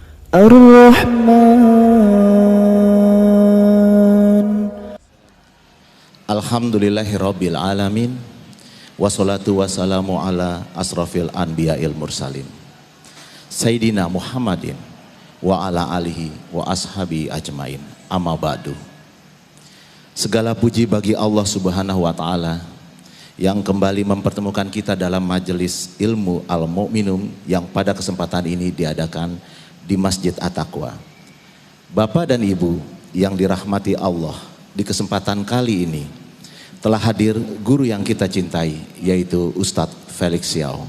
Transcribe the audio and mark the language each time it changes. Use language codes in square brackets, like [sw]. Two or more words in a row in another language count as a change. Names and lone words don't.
[ar] Ar-Rahman. الحمد لله رب العالمين. والصلاة والسلام على أشرف الأنبياء والمرسلين سيدنا محمد وعلى آله وأصحابه أجمعين. أما بعد. [id] Segala puji bagi Allah [ar] سبحانه وتعالى [id] yang kembali mempertemukan kita dalam majelis ilmu Al-Mu'minun yang pada kesempatan ini diadakan di Masjid At-Taqwa. Bapak dan Ibu yang dirahmati Allah, di kesempatan kali ini telah hadir guru yang kita cintai, yaitu Ustadz Felix Xiao.